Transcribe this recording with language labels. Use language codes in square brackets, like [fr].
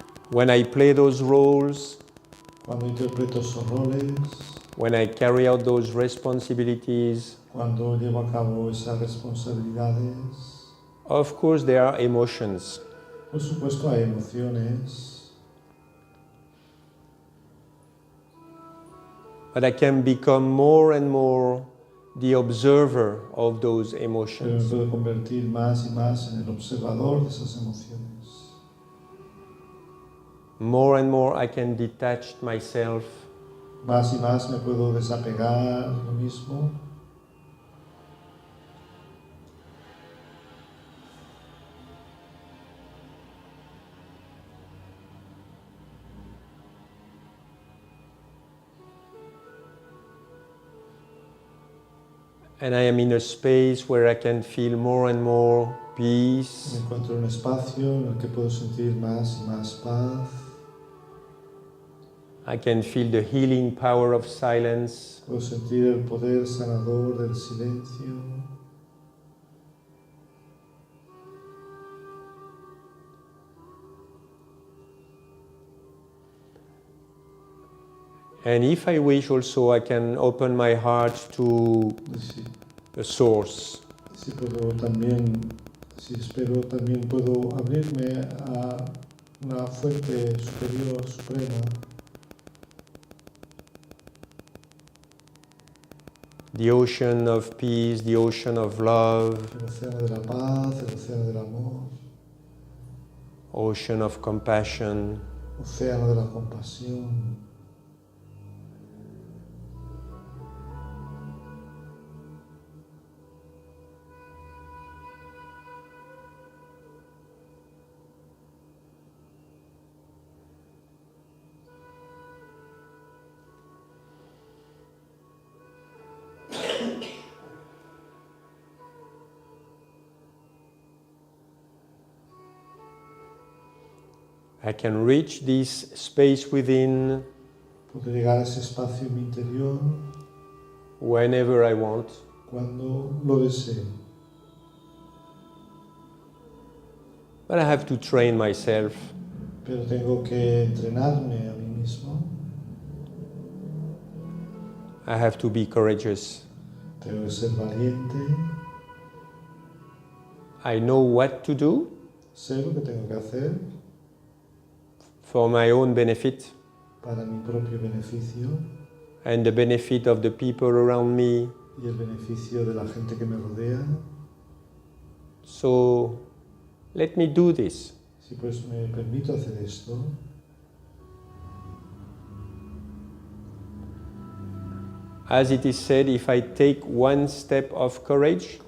[en] When I play those roles, [es] Cuando interpreto esos roles, [en] when I carry out those responsibilities, [es] cuando llevo a cabo esas responsabilidades, [en] of course there are emotions. [es] por supuesto hay emociones, [en] But I can become more and more the observer of those [es] pero me [en] emotions. [es] puedo convertir más y más en el observador de esas emociones. [en] More and more I can detach myself [es] Más y más me puedo desapegar de lo mismo. [en] and I am in a space where I can feel more and more [es] Me [en] peace, [es] encuentro en un espacio en el que puedo sentir más y más paz. [en] I can feel the healing power of silence, [es] Puedo sentir el poder sanador del silencio. [en] and if I wish also I can open my heart to [es] Sí, [en] the source. [es] sí puedo también, sí espero también puedo abrirme a una fuente superior, suprema, [en] The ocean of peace, the ocean of love, [es] el océano de la paz, el océano del amor, [en] ocean of compassion, [es] océano de la compasión. [en] I can reach this space within [es] Puedo llegar a ese espacio en mi interior [en] whenever I want. [es] cuando lo desee. [en] But I have to train myself. [es] Pero tengo que entrenarme a mí mismo, [en] I have to be courageous. [es] tengo que ser valiente, [en] I know what to do [es] sé lo que tengo que hacer [en] for my own benefit [es] para mi propio beneficio [en] and the benefit of the people around me. [es] y el beneficio de la gente que me rodea. [en] So let me do this. [es] Si pues me permito hacer esto, [en] As it is said, if I take one step of courage,